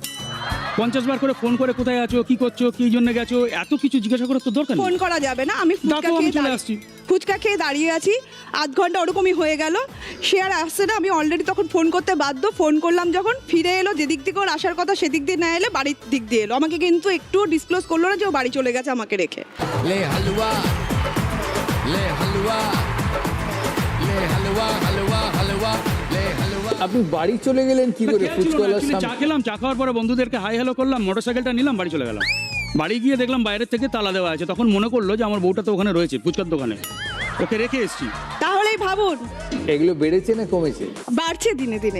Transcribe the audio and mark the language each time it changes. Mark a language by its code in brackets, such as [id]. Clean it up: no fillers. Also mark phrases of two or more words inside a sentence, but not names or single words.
[bn] 50 বার করে ফোন করে কোথায় আছো, কি করছো, কি জন্য গেছো, এত কিছু জিজ্ঞাসা করার তো দরকার নেই। ফোন করা যাবে না। আমি ফুচকা খেয়ে দাঁড়িয়ে আছি, আধ ঘন্টা ওরকমই হয়ে গেল, সে আর আসছে না। আমি অলরেডি তখন ফোন করতে বাধ্য। ফোন করলাম যখন, ফিরে এলো, যেদিক থেকে ওর আসার কথা সেদিক দিয়ে না এলে বাড়ির দিক দিয়ে এলো। আমাকে কিন্তু একটু ডিসক্লোজ করলো না যে ও বাড়ি চলে গেছে আমাকে রেখে। [hi] ले हलवा ले हलवा ले हलवा हलवा हलवा ले हलवा। [bn] আপনি বাড়ি চলে গেলেন কি করে? ফুচকাওয়ালার চা সামনে খেলাম, চা খাওয়ার পরে বন্ধুদেরকে [en] hi hello [bn] করলাম, মোটরসাইকেলটা নিলাম, বাড়ি চলে গেলাম। বাড়ি গিয়ে দেখলাম বাইরের থেকে তালা দেওয়া আছে। তখন মনে করলো যে আমার বউটা তো ওখানে রয়েছে ফুচকার দোকানে, ওকে রেখে এসেছি। তাহলেই ভাবুন এগুলো বেড়েছে না কমেছে? বাড়ছে দিনে দিনে।